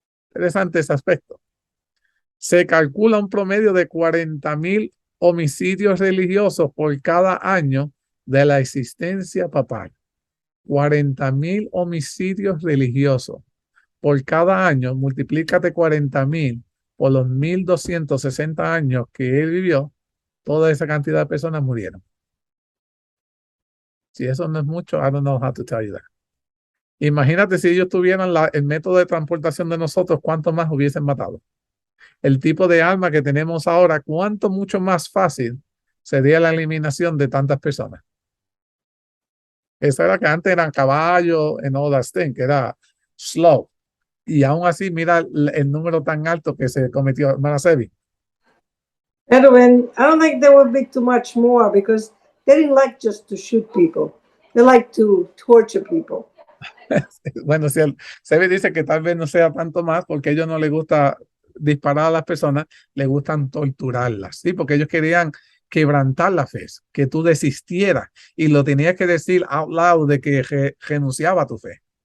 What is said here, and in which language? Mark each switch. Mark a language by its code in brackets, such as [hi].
[es] Interesante ese aspecto. Se calcula un promedio de 40,000 homicidios religiosos por cada año de la existencia papal. 40,000 homicidios religiosos por cada año. Multiplícate 40,000 por los 1260 años que él vivió. Toda esa cantidad de personas murieron. Si eso no es mucho, [en] I don't know how to tell you that. [es] Imagínate si ellos tuvieran el método de transportación de nosotros, ¿cuánto más hubiesen matado? El tipo de arma que tenemos ahora, ¿cuánto mucho más fácil sería la eliminación de tantas personas? Esa era que antes eran caballos en [en] all that thing, [es] que era slow. Y aún así, mira el número tan alto que se cometió, hermana Sebi. [en] Edwin, I don't think there would be too much more because they didn't like just to shoot people. They like to torture people. [es] Bueno, si Sebi dice que tal vez no sea tanto más porque a ellos no les gusta disparar a las personas, les gustan torturarlas, ¿sí? Porque ellos querían quebrantar la fe, que tú desistieras y lo tenías que decir [en] out loud [es] de que renunciaba a tu fe.